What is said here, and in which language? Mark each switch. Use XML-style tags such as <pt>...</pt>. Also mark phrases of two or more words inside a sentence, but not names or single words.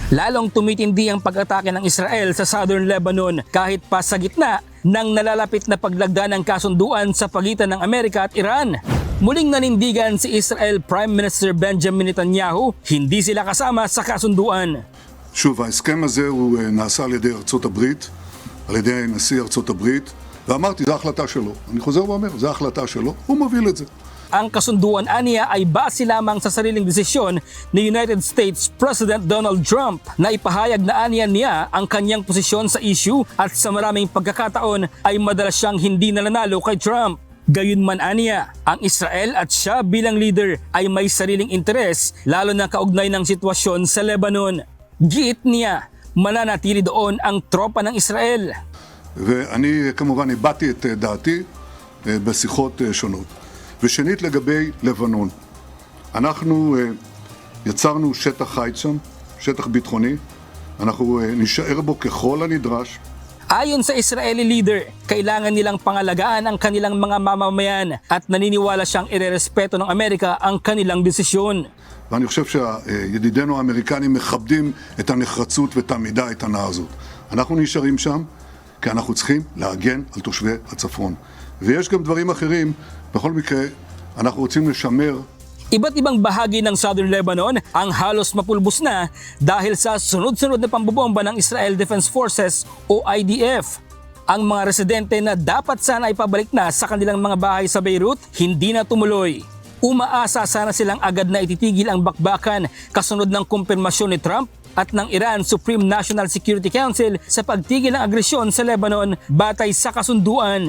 <tl>Lalong tumitindi ang pag-atake ng Israel sa Southern Lebanon kahit pa sa gitna ng nalalapit na paglagda ng kasunduan sa pagitan ng Amerika at Iran. Muling nanindigan si Israel Prime Minister Benjamin Netanyahu, hindi sila kasama sa kasunduan.</tl> <he>שוב, ההסכם הזה הוא נעשה על ידי ארצות הברית, על ידי נשיא ארצות הברית, ואמרתי, זו החלטה שלו. אני חוזר ואומר, זו החלטה שלו, הוא מוביל את זה.</he> <tl>Ang kasunduan aniya ay base lamang sa sariling desisyon ni United States President Donald Trump na ipahayag na aniya niya ang kanyang posisyon sa issue at sa maraming pagkakataon ay madalas siyang hindi nananalo kay Trump. Gayunman aniya, ang Israel at siya bilang leader ay may sariling interes lalo na kaugnay ng sitwasyon sa Lebanon. Giit niya, mananatili doon ang tropa ng Israel.</tl> <he>ואני כמובן הבעתי את דעתי בשיחות שונות. ושנית לגבי לבנון, אנחנו יצרנו שטח חיץ שם, שטח ביטחוני, אנחנו נשאר בו ככל הנדרש.</he> <tl>Ayon sa Israeli leader, kailangan nilang pangalagaan ang kanilang mga mamamayan at naniniwala siyang irerespeto ng Amerika ang kanilang desisyon.</tl> <he>ואני חושב שידידינו האמריקנים מכבדים את הנחרצות ואת העמידה האיתנה הזאת. אנחנו נשארים שם כי אנחנו צריכים להגן על תושבי הצפון. ויש גם דברים אחרים, בכל מקרה אנחנו רוצים לשמר.</he> <tl>Iba't ibang bahagi ng Southern Lebanon ang halos mapulbos na dahil sa sunod-sunod na pambobomba ng Israel Defense Forces o IDF. Ang mga residente na dapat sana ipabalik na sa kanilang mga bahay sa Beirut, hindi na tumuloy. Umaasa sana silang agad na ititigil ang bakbakan kasunod ng kumpirmasyon ni Trump at ng Iran Supreme National Security Council sa pagtigil ng agresyon sa Lebanon batay sa kasunduan.</tl>